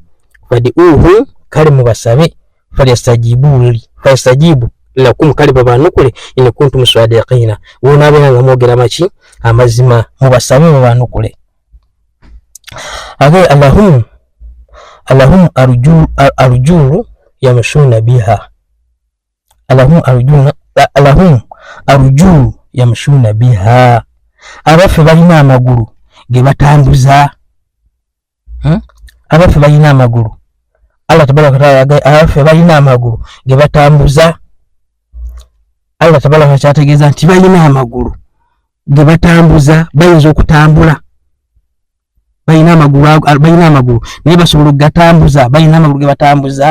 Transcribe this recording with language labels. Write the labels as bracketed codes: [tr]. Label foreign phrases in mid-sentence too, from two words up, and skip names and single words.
[lg] Fad'uuhu, kale mubasabe, [ar] فليستجيبوا لكم, [lg] kale babanukule [ar] إن كنتم صادقين, [lg] wonaabeera nga mwogera maki amazima, mubasabe babanukule. [ar] أ ألهم أرجل يمشون بها، ألهم أرجل يمشون بها, [lg] abaffe balina amagulu ge batambuza, abaffe balina amagulu, [ar] الله تبارك وتعالى [lg] abaffe balina amagulu ge batambuza. [ar] الله تبارك وتعالى [lg] ategeeza nti balina amagulu ge batambuza, bayinza okutambula, balina amagulu naye basobola okugatambuza, balina amagulu ge batambuza.